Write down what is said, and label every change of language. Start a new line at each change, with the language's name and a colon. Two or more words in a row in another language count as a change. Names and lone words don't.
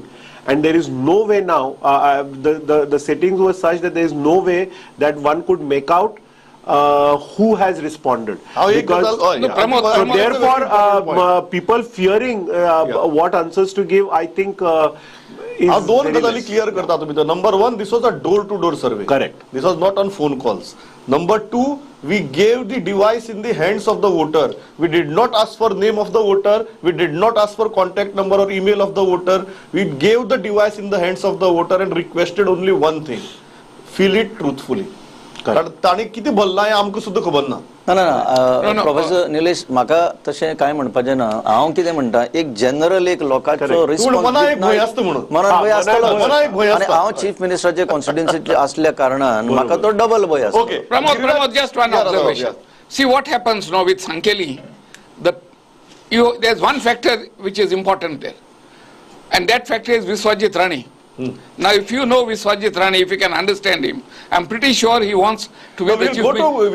English: And there is no way now, the settings were such that there is no way that one could make out who has responded. So therefore, people fearing what answers to give, I think is
Konkani: हांव दोन
English: very
Konkani: गजाली
English: less.
Konkani: क्लियर करता तुमी.
English: Number one, this was a door-to-door survey. Correct. This was not on phone calls. Number two, we gave the device in the hands of the voter. We did not ask for name of the voter. We did not ask for contact number or email of the voter. We gave the device in the hands of the voter and requested only one thing: fill it truthfully.
Konkani: कारण ताणी किती भरला हें आमकां सुद्दां खबर ना. ना प्रोफेसर निलेश म्हाका तशें कांय म्हणपाचें ना हांव कितें म्हणटा एक जनरल एक लोकांचो रिस्पॉन्स मनाक एक भंय आसता म्हणून. मनाक भंय आसतलो मनाक एक भंय आनी आसता. हांव चीफ मिनिस्टराचे कॉन्स्टिट्युएन्सींतले असल्या कारणान म्हाका तो डबल भंय आसता.
English: Okay. Pramod, just one observation. See what happens now with Sankhali. There's one factor which is important there, and that factor is Viswajit Rani. Now, if you know Viswajit Rani, if you can understand him, I'm pretty sure he wants to be the We'll chief go minister.